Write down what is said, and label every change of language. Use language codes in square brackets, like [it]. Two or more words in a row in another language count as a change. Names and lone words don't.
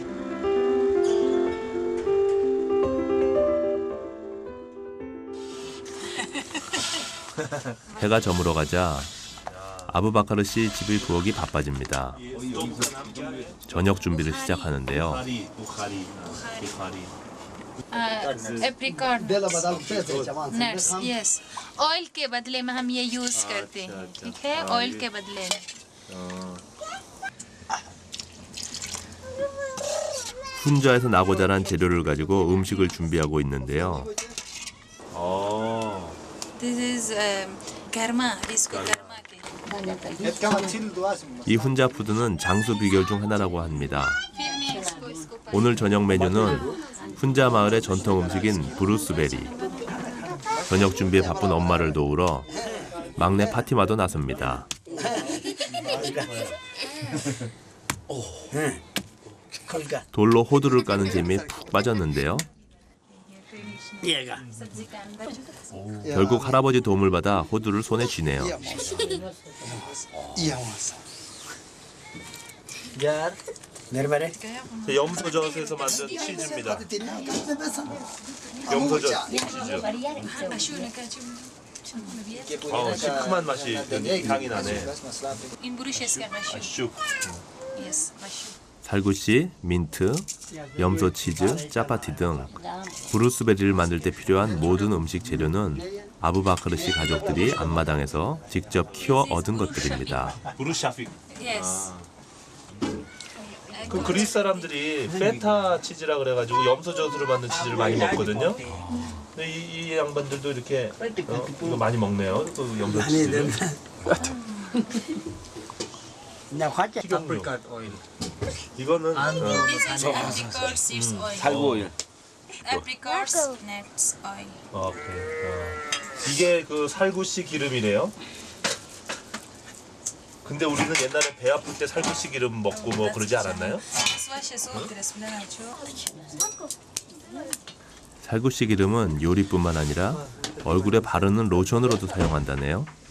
[ko] 해가 저물어 가자 아부바카르 씨 집의 부엌이 바빠집니다. 저녁 준비를 시작하는데요. [en] apricot nuts yes oil [hi] के बदले में हम ये यूज करते हैं ठीक है ऑयल के बदले में [ko] 훈자에서 나고 자란 재료를 가지고 음식을 준비하고 있는데요. [en] this is [hi] गरमा इसको गरमा के [ko] 이 훈자 푸드는 장수 비결 중 하나라고 합니다. [hi] फिर मैं इसको [ko] 오늘 저녁 메뉴는 훈자 마을의 전통 음식인 브루스베리. 저녁 준비에 바쁜 엄마를 도우러 막내 파티마도 나섭니다. 돌로 호두를 까는 재미에 푹 빠졌는데요. [hi] सब्जी का अंदर [ko] 결국 할아버지 도움을 받아 호두를 손에 쥐네요. 염소젓에서 만든 치즈입니다. 염소젓 치즈. 시큼한 맛이 향이 나네. [hi] इन बुरुशेस का मशरूम [ko] 슉. [en] yes mushroom [ko] 살구씨, 민트, 염소 치즈, 짜파티 등 브루스베리를 만들 때 필요한 모든 음식 재료는 아부바카르 씨 가족들이 앞마당에서 직접 키워 얻은 것들입니다. 브루샤픽. [en] यस [ko] 그 그리스 사람들이 페타 치즈라 그래가지고 염소젓으로 만든 치즈를 많이 먹거든요. 근데 이 양반들도 이렇게 이거 많이 먹네요. 그 염소 치즈를. 식용유. 이거는 [en] This is apricot seeds oil. [ko] 살구 오일. [en] Apricot nuts oil. [ko] 오케이. 이게 그 살구씨 기름이래요. 근데 우리는 옛날에 배 아플 때 살구씨 기름 먹고 뭐 그러지 않았나요? 살구씨 기름은 요리뿐만 아니라 얼굴에 바르는 로션으로도 사용한다네요.